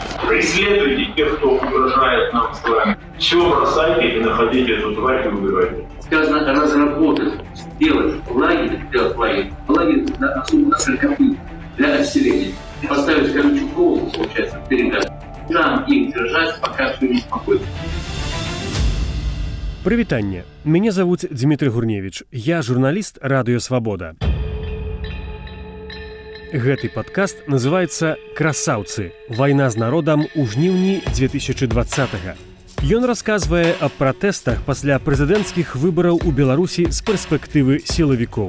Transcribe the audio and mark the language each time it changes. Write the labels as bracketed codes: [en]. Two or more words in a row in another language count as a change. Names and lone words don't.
[ru] Преследуйте тех, кто угрожает нам с вами. Все бросайте и находите эту тварь и убивайте. Сказано разработать, сделать лагерь, лагерь на особо сорокопы для отселения. Поставить колючую проволоку, получается, передать. Там их держать, пока все не спокойно. [be] Прывітанне. Мяне завуць Дмітрый Гурневіч. Я журналіст Радыё Свабода. Гэты падкаст называецца «Красаўцы. Вайна з народам у жніўні 2020-га». Ён расказвае аб пратэстах пасля прэзідэнцкіх выбараў у Беларусі з перспектывы сілавікоў.